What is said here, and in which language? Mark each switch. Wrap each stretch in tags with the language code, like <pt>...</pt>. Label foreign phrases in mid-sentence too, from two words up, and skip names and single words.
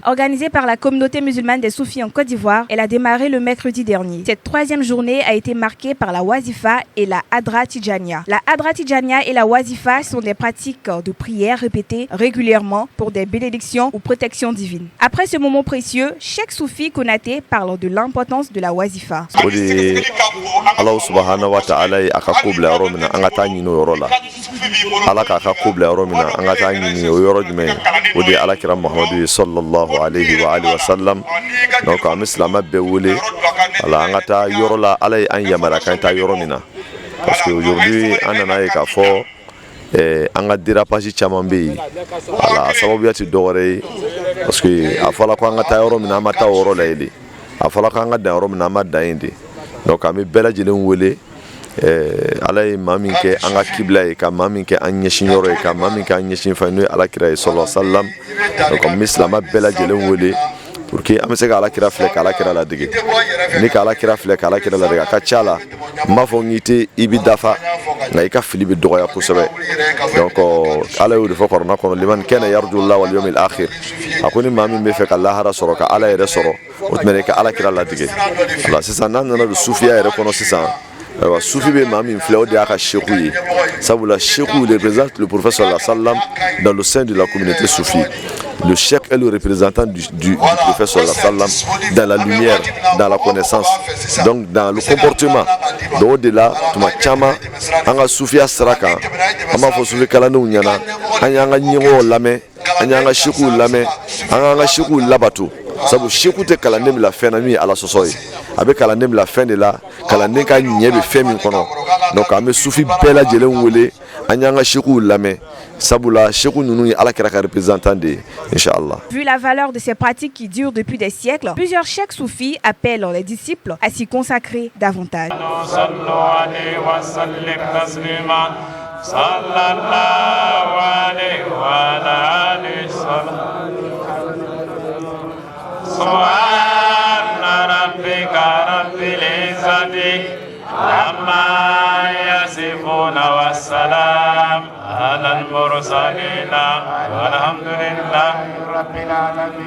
<fr>Organisée par la communauté musulmane des Soufis en Côte d'Ivoire, elle a démarré le mercredi dernier. Cette 3e journée a été marquée par la Wazifa et la Hadra Tidjania. La Hadra Tidjania et la Wazifa sont des pratiques de prière répétées régulièrement pour des bénédictions ou protections divines. Après ce moment précieux, Cheikh Soufi Konaté parle de l'importance de la Wazifa.</fr> <ar>الله سبحانه وتعالى</ar> <bm>aka kubla yɔrɔ min na an ka taa ɲini o yɔrɔ la. Ala k'a ka kubla yɔrɔ min na an ka taa ɲini o yɔrɔ jumɛn o de ye alakira Muhamadu</bm> <ar>صلى الله عليه وسلم.</ar> <bm>Donc an bɛ silamɛ bɛɛ wele ala an ka taa yɔrɔ la ala ye an yamaruya k'an taa yɔrɔ min na.</bm> <fr>Parce que aujourd'hui</fr> <bm>an nana ye k'a fɔ an ka dérapage caman bɛ yen ala sababuya tɛ dɔwɛrɛ ye</bm> <fr>parce que</fr> <bm>a fɔra ko an ka taa yɔrɔ min na an ma taa o yɔrɔ la yen de a fɔra ko an ka dan yɔrɔ min na an ma dan yen de. Donc an bɛ bɛɛ lajɛlen wele ala ye maa min kɛ an ka kibla ye ka maa min kɛ an ɲɛsin yɔrɔ ye ka maa min kɛ an ɲɛsin fɛn n'o ye alakira ye</bm> <ar>صلى الله عليه وسلم.</ar> <bm>Donc an bɛ silamɛ bɛɛ lajɛlen wele</bm> <fr>pour que</fr> <bm>an bɛ se ka alakira filɛ ka alakira ladege ni ka alakira filɛ ka alakira ladege a ka ca la n b'a fɔ n k'i i bɛ dafa nka i ka fili bɛ dɔgɔya kosɛbɛ. Donc ala y'o de fɔ kɔrɔna kɔnɔ</bm> <ar>لمن كان يرجو الله واليوم الآخر</ar> <bm>a ko ni maa min bɛ fɛ ka lahara sɔrɔ ka ala yɛrɛ sɔrɔ o tuma i ka alakira ladege. Voilà sisan n'an nana don sufiya yɛrɛ kɔnɔ sisan Soufi bɛ maa min filɛ o de y'a ka seku ye sabula seku</bm> <fr>représente le prophète</fr> <ar>صلى الله عليه وسلم</ar> <fr>dans le sein de la communauté soufi. Le cheikh est le représentant du prophète</fr> <ar>صلى الله عليه وسلم</ar> <fr>dans la lumière, dans la connaissance, donc dans le comportement. Donc au-delà,</fr> <bm>tuma caman an ka sufiya sira kan an b'a fɔ sufi kalandenw ɲɛna an y'an ka ɲɛmɔgɔw lamɛn an y'an ka sekuw lamɛn an k'an ka sekuw labato. Sabu seku tɛ kalanden bila fɛn na min ye ala sɔsɔ ye a bɛ kalanden bila fɛn de la kalanden ka ɲɛ bɛ fɛn min kɔnɔ. Donc an bɛ sufi bɛɛ lajɛlen wele an y'an ka sekuw lamɛn sabula seku ninnu ye alakira ka représentant de ye inchallah.</bm> <fr>Vu la valeur de ces pratiques qui durent depuis des siècles, plusieurs cheikhs soufis appellent les disciples à s'y consacrer davantage.</fr> <ar>سبحان ربك رب العزة عما يصفون والسلام على المرسلين والحمد لله رب العالمين.</ar>